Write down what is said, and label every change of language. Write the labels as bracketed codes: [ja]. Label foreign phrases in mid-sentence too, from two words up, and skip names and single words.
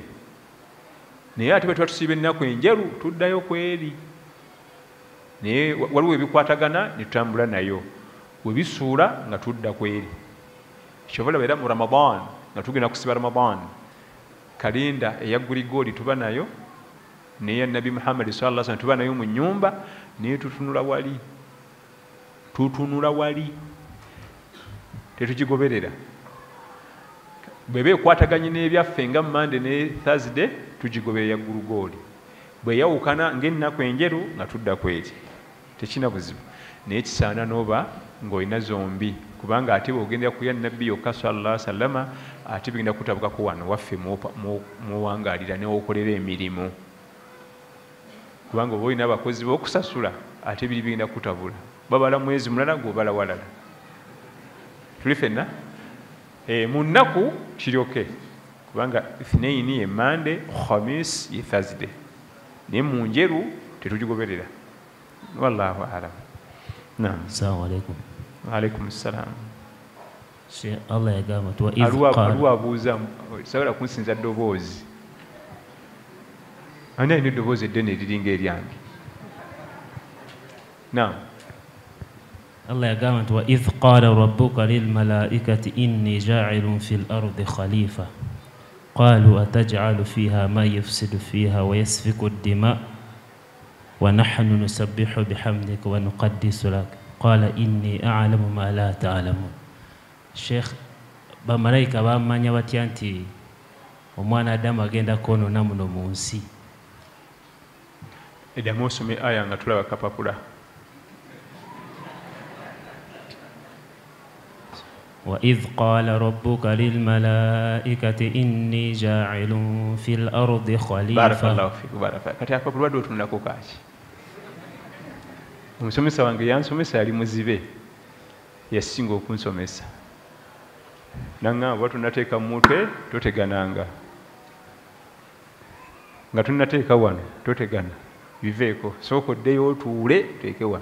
[lg] Naye ate bwe tuba tusiba ennaku enjeru tuddayo kweri. Naye waliwo ebikwatagana ne tutambula nayo we bisuula nga tudda kweri. Kyobola era mu Ramadan nga tugenda kusiba Ramadan kalenda eya guligooli tuba nayo neya Nabi Muhammad [ar] صلى الله عليه وسلم [lg] tuba nayo mu nnyumba naye tutunula wali tetukigoberera. Bwebe ekwataganye n'ebyaffe nga Mande ne Thursday tugigoberera guligooli. Bwe yawukana ng'ennaku enjeru nga tudda kweri tekina buzibu. Naye kisaana n'oba ng'olina zombi kubanga ate bw'ogendera ku ya Nabbi yokka [ar] صلى الله عليه وسلم [lg] ate bigenda kutabukako wano waffe muwangaalira newokolera emirimu kubanga oba olina abakozi b'okusasula ate biri bigenda kutabula babala mwezi mulala gw'obala walala. Tuli ffenna mu nnaku kiryoke kubanga Ithnain ye Mande, Khamis ye Thursday, naye mu njeru tetugigoberera. [ar] والله أعلم. نعم. السلام عليكم. وعليكم السلام. [lg] Sheikh Allah yagamba tu wa abuuza sabola kunsinza ddoboozi. Ani alina eddoboozi eddene eriringa eryange? Naam. Allah yagamba tu [ar] وإذ قال ربك للملائكة إني جاعل في الأرض خليفة قالوا أتجعل فيها من يفسد فيها ويسفك الدماء ونحن نسبح بحمدك ونقدس لك قال إني أعلم ما لا تعلمون. [lg] Sheikh bamalayika bamanya batya nti omwana Adamu agenda konoona muno mu nsi? Eddamu osome aya nga tulaba kapapula. [ar] وإذ قال ربك للملائكة إني جاعل في الأرض خليفة. بارك الله فيك بارك فيك. [lg] kati akapapula ddo tunulako kaaki? Omusomesa wange yansomesa yali muzibe yasinga okunsomesa naŋŋamba bwe tunateeka mu mutwe totegananga nga tunateeka wano totegana biveeko sooka oddeyo otuule teeke wano.